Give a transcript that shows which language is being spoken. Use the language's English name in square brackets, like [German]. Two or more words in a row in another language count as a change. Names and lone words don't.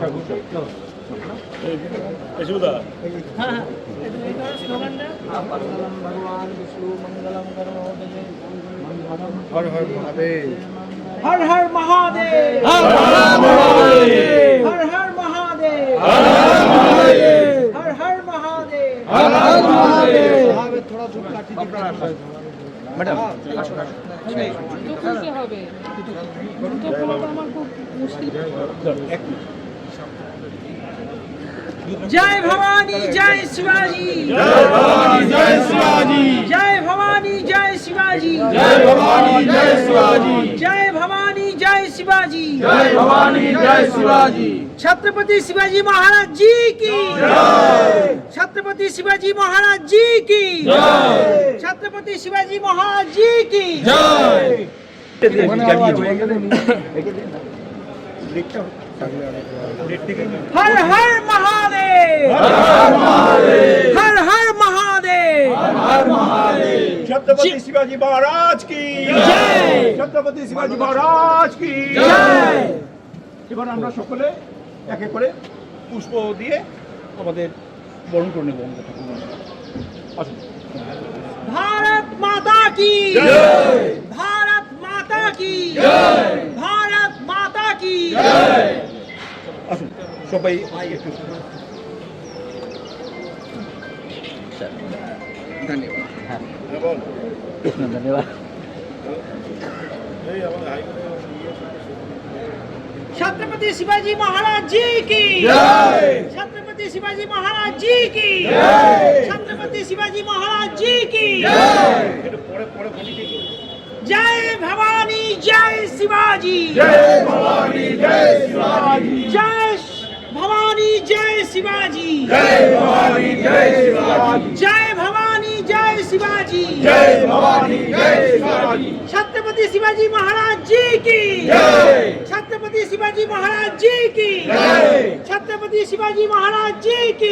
[Bangla] ভগবান বিষ্ণু মঙ্গলম করো, [Hindi] हर हर महादेव, हर हर महादेव, हर हर महादेव, हर हर महादेव, हर हर महादेव, हर हर महादेव, हर हर महादेव। थोड़ा धूप काटी [Bangla] ম্যাডাম, আসুন আসুন। খুশি হবে, দুটো ফলাটা আমার খুব মুশকিল। [Hindi] जय भवानी जय शिवाजी, जय भवानी जय शिवाजी, जय भवानी जय शिवाजी, जय भवानी जय शिवाजी, जय भवानी जय शिवाजी, जय भवानी जय शिवाजी। छत्रपति शिवाजी महाराज जी की जय, छत्रपति शिवाजी महाराज जी की जय, छत्रपति शिवाजी महाराज जी की जय। हर हर महादेव, हर हर महादेव, हर हर महादेव, हर हर महादेव। छत्रपति शिवाजी महाराज की जय, छत्रपति शिवाजी महाराज की जय। [Bangla] এবার আমরা সকলে একে করে পুষ্প দিয়ে আমাদের বরণ করে নেব। আসুন। [Hindi] भारत माता की जय, भारत माता की जय, भारत माता की [Bangla] जय। আসুন সবাই একটু ধন্যবাদ। [Hindi] धन्यवाद। छत्रपति शिवाजी महाराज जी की जय, छत्रपति शिवाजी महाराज जी की जय, छत्रपति शिवाजी महाराज जी की जय भवानी जय शिवाजी, जय भवानी जय शिवाजी, जय भवानी जय शिवाजी, जय भवानी जय शिवाजी, जय भवानी जय शिवाजी, जय भवानी जय शिवाजी। छत्रपति शिवाजी महाराज जी की जय, छत्रपति शिवाजी महाराज जी की जय, छत्रपति शिवाजी महाराज जी की